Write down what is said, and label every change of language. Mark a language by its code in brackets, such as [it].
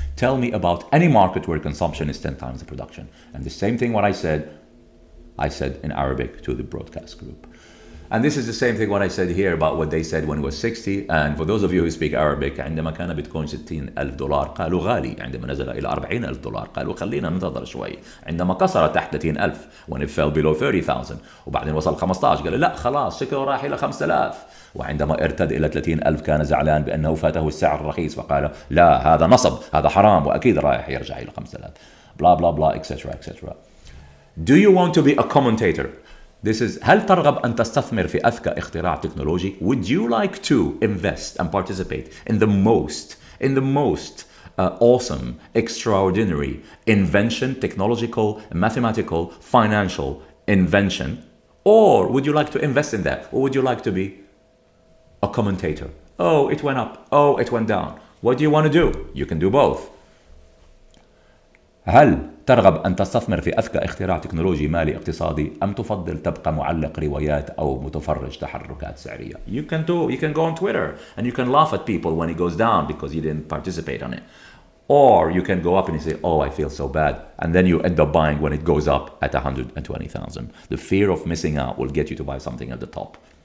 [en] Tell me about any market where consumption is 10 times the production. And the same thing what I said in Arabic to the broadcast group. And this is the same thing what I said here about what they said when it was 60. And for those of you who speak Arabic, [ar] عندما كان بيتكوين $60,000 قالوا غالي. عندما نزل إلى $40,000 قالوا خلينا ننتظر شوي. عندما كسر تحت 30,000 [en] when it fell below 30,000 [ar] وبعدين وصل 15 قالوا لا خلاص شكله راح إلى 5,000. وعندما ارتد إلى 30,000 كان زعلان بأنه فاته السعر الرخيص فقال لا هذا نصب هذا حرام وأكيد رايح يرجع إلى 5,000. [en] blah blah blah etc etc. Do you want to be a commentator? This is [ar] هل ترغب أن تستثمر في أذكى اختراع تكنولوجي? [en] Would you like to invest and participate in the most awesome, extraordinary invention, technological, mathematical, financial invention? Or would you like to invest in that? Or would you like to be a commentator? Oh, it went up. Oh, it went down. What do you want to do? You can do both. [ar] هل ترغب أن تستثمر في أذكى اختراع تكنولوجي مالي اقتصادي أم تفضل تبقى معلق روايات أو متفرج تحركات سعرية? [en] You can go on Twitter and you can laugh at people when it goes down because you didn't participate on it. Or you can go up and you say, oh, I feel so bad. And then you end up buying when it goes up at 120,000. The fear of missing out will get you to buy something at the top.